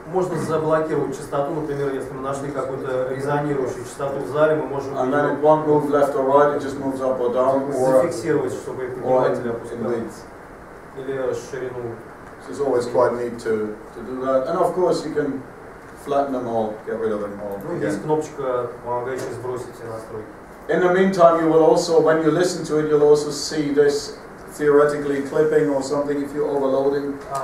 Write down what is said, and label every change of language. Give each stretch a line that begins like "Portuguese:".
Russian: Можно заблокировать частоту, например, если мы нашли какую-то резонирующую частоту в зале, мы можем
English: and then it won't move left or right, it just moves up or down,
Russian: зафиксировать, чтобы поднимать или опускать, или ширину.
English: So it's always quite neat to do that. And of course you can flatten them all, get rid of them all.
Russian: Ну, есть кнопочка, помогающая сбросить все настройки.
English: In the meantime, you will also, when you listen to it, you'll also see this theoretically clipping or something if you're overloading.